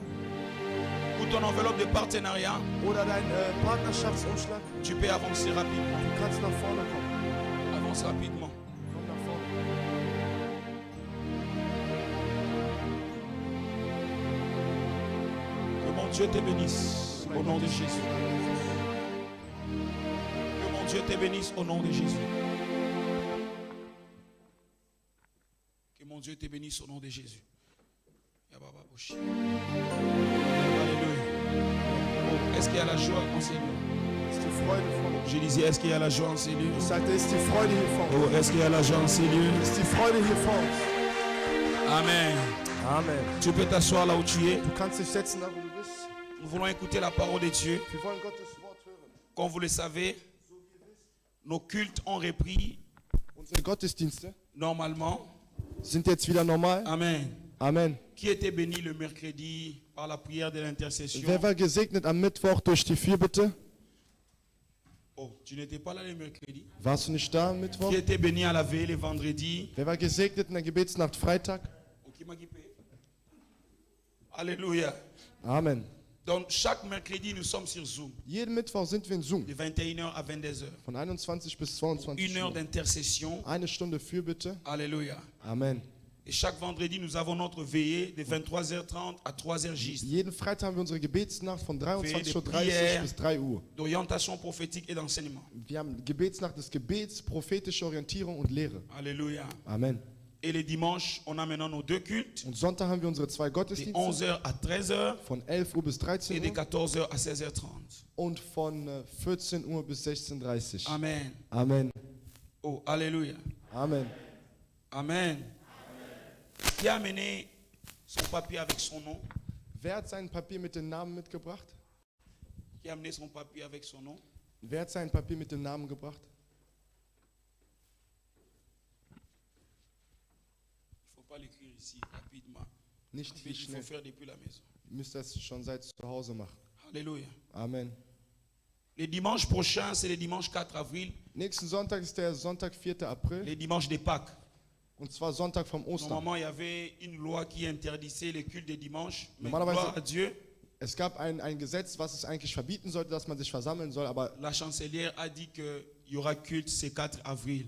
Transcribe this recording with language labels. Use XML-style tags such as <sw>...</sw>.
<fr>ou ton enveloppe de partenariat,</fr> <de>oder dein Partnerschaftsumschlag,</de> <fr>tu peux avancer rapidement.</fr> <de>du kannst nach vorne kommen.</de> <fr>Avance rapidement.</fr> <de>Komm nach vorne.</de> <fr>Que mon Dieu te bénisse au nom de Jésus. Que mon Dieu te bénisse au nom de Jésus. Que mon Dieu te bénisse au nom de Jésus. Alléluia. Oh, est-ce qu'il y a la joie en ces lieux?</fr> <de>Ist die Freude vorne.</de> <fr>Je disais, est-ce qu'il y a la joie en ces lieux?</fr> <de>Ich sagte, ist die Freude hier vorne.</de> <fr>Oh, est-ce qu'il y a la joie en ces lieux?</fr> <de>Ist die Freude hier vorne.</de> <fr>Amen.</fr> <de>Amen.</de> <fr>Tu peux t'asseoir là où tu es.</fr> <de>Du kannst dich setzen, da wo du bist.</de> <fr>Nous voulons écouter la parole de Dieu.</fr> <de>Wir wollen Gottes Wort hören.</de> <fr>Comme vous le savez, nos cultes ont repris</fr> <de>Unsere Gottesdienste</de> <fr>normalement.</fr> <de>sind jetzt wieder normal.</de> <fr>Amen.</fr> <de>Amen.</de> <fr>Qui était béni le mercredi par la prière de l'intercession?</fr> <de>Wer war gesegnet am Mittwoch durch die Fürbitte?</de> <fr>Oh, tu n'étais pas là le mercredi.</fr> <de>Warst du nicht da am Mittwoch?</de> <fr>Qui était béni à la veille le vendredi?</fr> <de>Wer war gesegnet in der Gebetsnacht Freitag?</de> <fr>Ok, Magipé. Alléluia.</fr> <de>Amen.</de> <fr>Donc chaque mercredi nous sommes sur Zoom</fr> <de>Jeden Mittwoch sind wir in Zoom.</de> <fr>de 21h à 22h.</fr> <de>Von 21 bis 22</de> <fr>Une heure</fr> <de>Uhr.</de> <fr>d'intercession.</fr> <de>Eine Stunde Fürbitte.</de> <fr>Alléluia.</fr> <de>Amen.</de> <fr>Et chaque vendredi nous avons notre veillée de 23h30 à 3h juste.</fr> <de>Jeden Freitag haben wir unsere Gebetsnacht von 23.30 Uhr bis 3 Uhr.</de> <fr>D'orientation prophétique et d'enseignement.</fr> <de>Wir haben Gebetsnacht des Gebets, prophetische Orientierung und Lehre.</de> <fr>Alléluia.</fr> <de>Amen.</de> <fr>Et les dimanches, on a maintenant nos deux cultes,</fr> <de>Und Sonntag haben wir unsere zwei</de> <fr>de</fr> <de>Gottesdienste</de> <fr>11h à 13h</fr> <de>von 11 Uhr bis</de> <fr>et</fr> <de>13</de> <fr>de</fr> <de>Uhr</de> <fr>14h à 16h30.</fr> <de>und von 14 Uhr bis 16.30 Uhr.</de> <fr>Amen.</fr> <de>Amen.</de> <fr>Oh, alléluia.</fr> <de>Amen. Amen.</de> <fr>Qui a amené son papier avec son nom?</fr> <de>Wer hat sein Papier mit dem Namen mitgebracht?</de> <fr>Qui a amené son papier avec son nom?</fr> <de>Wer hat sein Papier mit dem Namen gebracht?</de> <fr>Il ne faut pas l'écrire ici rapidement.</fr> <de>Nicht</de> <fr>Il</fr> <de>viel</de> <fr>faut</fr> <de>schnell.</de> <fr>faire depuis la maison.</fr> <de>Ihr müsst das schon seit zu Hause machen.</de> <fr>Alléluia.</fr> <de>Amen.</de> <fr>Le dimanche prochain, c'est le dimanche 4 avril,</fr> <de>Nächsten Sonntag ist der Sonntag, 4. April.</de> <fr>le dimanche de Pâques.</fr> <de>Und zwar Sonntag vom Ostern.</de> <fr>Normalement, il y avait une loi qui interdisait les cultes de dimanche. Mais</fr> <de>Normalerweise-</de> <fr>gloire à Dieu,</fr> <de>Es gab ein Gesetz, was es eigentlich verbieten sollte, dass man sich versammeln soll.</de> <fr>la chancelière a dit qu'il y aura culte ce 4 avril.</fr>